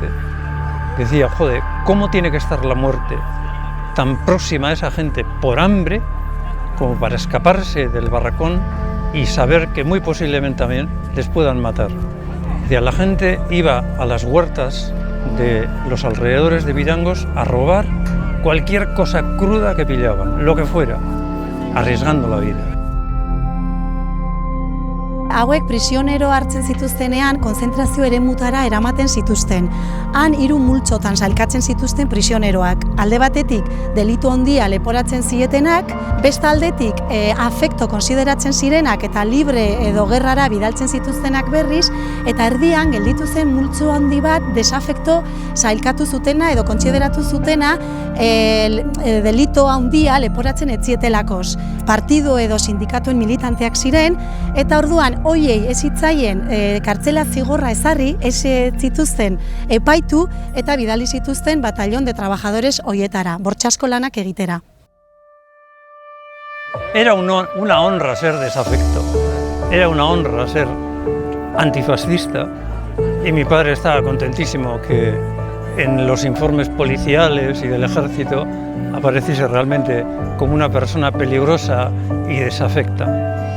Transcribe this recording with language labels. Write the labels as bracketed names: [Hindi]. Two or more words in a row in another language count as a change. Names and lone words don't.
[Spanish] Decía, joder, ¿cómo tiene que estar la muerte tan próxima a esa gente por hambre como para escaparse del barracón y saber que muy posiblemente también les puedan matar? Decía, la gente iba a las huertas de los alrededores de Vidangos a robar cualquier cosa cruda que pillaban, lo que fuera, arriesgando la vida. [Basque] Hauek prisionero hartzen zituztenean konzentrazio eremutara eramaten zituzten. Han 3 multzotan sailkatzen zituzten prisioneroak. Alde batetik delitu handia leporatzen zietenak, beste aldetik afekto konsideratzen zirenak eta libre edo gerrara bidaltzen zituztenak berriz, eta erdian gelditu zen multzo handi bat desafekto sailkatu zutena edo kontsideratu zutena delito handia leporatzen ez zietelakos. Partido edo sindikatuen militanteak ziren, eta orduan hoiei ez zitzaien kartzela zigorra ezarri, ez zituzten epaitu eta bidali zituzten [Spanish] batallón de trabajadores [Basque] hoietara, bortxasko lanak egitera. [Spanish] Era una honra ser desafecto, era una honra ser antifascista, y mi padre estaba contentísimo que en los informes policiales y del ejército apareciese realmente como una persona peligrosa y desafecta.